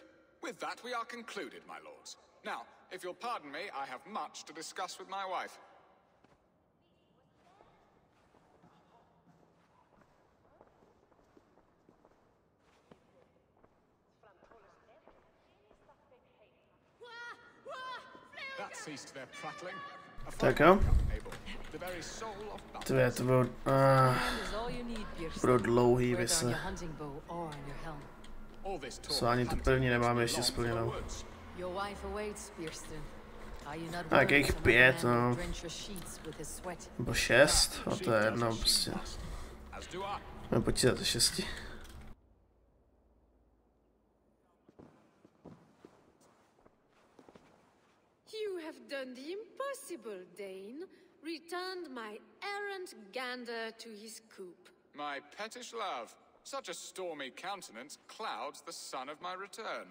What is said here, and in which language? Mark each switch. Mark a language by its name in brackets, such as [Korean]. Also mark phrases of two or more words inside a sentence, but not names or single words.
[English] With that we are concluded, my lords. Now, if you'll pardon me, I have much to discuss with my wife. That ceased their prattling. [Czech] Tak jo. To budou dlouhý vysle. Sociální tu první nemáme ještě splněnou. Tak jejich 5, no. Nebo 6, a to je jedno prostě. Můžeme počítat 6. [English] You have done the impossible, Dane. Returned my errant gander to his coop. My pettish love. Such a stormy countenance clouds the sun of my return.